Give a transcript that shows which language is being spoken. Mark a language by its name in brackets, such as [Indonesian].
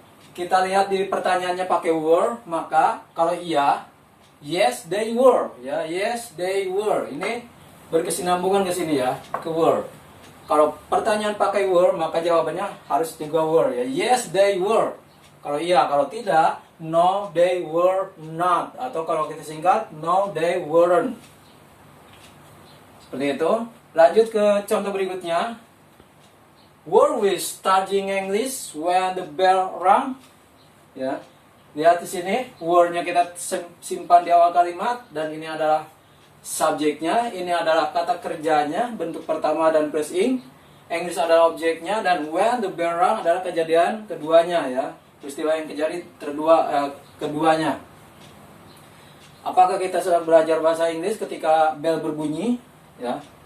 [Indonesian] Kita lihat di pertanyaannya pakai were, maka kalau iya, [English] yes they were, ya, yes they were. [Indonesian] Ini berkesinambungan ke sini ya, ke were. Kalau pertanyaan pakai were, maka jawabannya harus juga were, ya. [English] Yes they were. [Indonesian] Kalau iya, kalau tidak, [English] no they were not. [Indonesian] Atau kalau kita singkat, [English] no they weren't. [Indonesian] Seperti itu. Lanjut ke contoh berikutnya. [English] Were we studying English when the bell rang? [Indonesian] Ya. Lihat di sini, were-nya kita simpan di awal kalimat dan ini adalah subjeknya, ini adalah kata kerjanya, bentuk pertama dan plus ing. English adalah objeknya dan [English] when the bell rang [Indonesian] adalah kejadian keduanya ya. Peristiwa yang terjadi keduanya. Apakah kita sedang belajar bahasa Inggris ketika [English] bell [Indonesian] berbunyi? Ya.